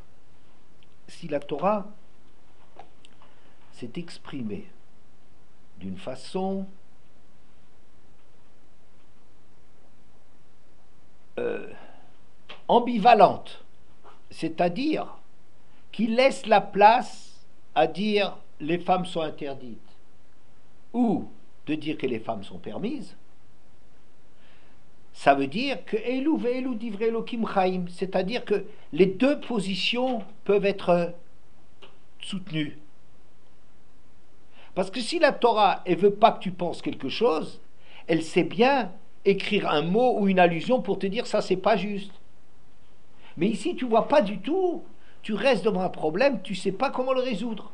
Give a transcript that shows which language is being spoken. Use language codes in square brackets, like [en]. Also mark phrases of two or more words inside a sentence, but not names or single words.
[fr] Si la Torah s'est exprimée d'une façon ambivalente, c'est-à-dire qui laisse la place à dire les femmes sont interdites ou de dire que les femmes sont permises, ça veut dire que [he] אלו ואלו דברי אלקים חיים, [fr] c'est-à-dire que les deux positions peuvent être soutenues. Parce que si la Torah ne veut pas que tu penses quelque chose, elle sait bien écrire un mot ou une allusion pour te dire ça c'est pas juste. Mais ici tu vois pas du tout, tu restes devant un problème, tu sais pas comment le résoudre.